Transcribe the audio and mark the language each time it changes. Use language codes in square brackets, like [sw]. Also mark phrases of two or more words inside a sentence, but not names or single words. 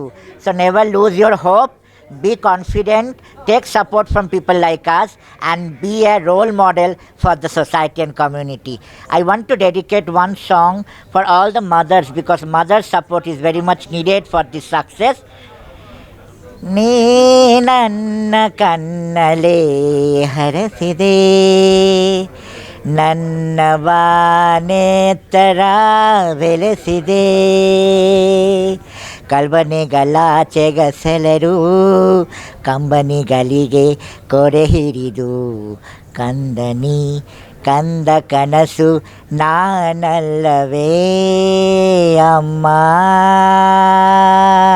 [en] So never lose your hope. Be confident, take support from people like us, and be a role model for the society and community. I want to dedicate one song for all the mothers, because mother support is very much needed for this success. [kn] ನೀ ನನ್ನ ಕಣ್ಣಲೇ ಹರಸಿದೆ, ನನ್ನ ಬಾನೆತ್ತರ ಬೆಳೆಸಿದೆ, ಕಲ್ಬನೆಗಳಾಚೆಗಸೆಲರು ಕಂಬನಿಗಳಿಗೆ ಕೊರೆ ಹಿಡಿದು ಕಂದ ಕನಸು ನಾನಲ್ಲವೇ ಅಮ್ಮ.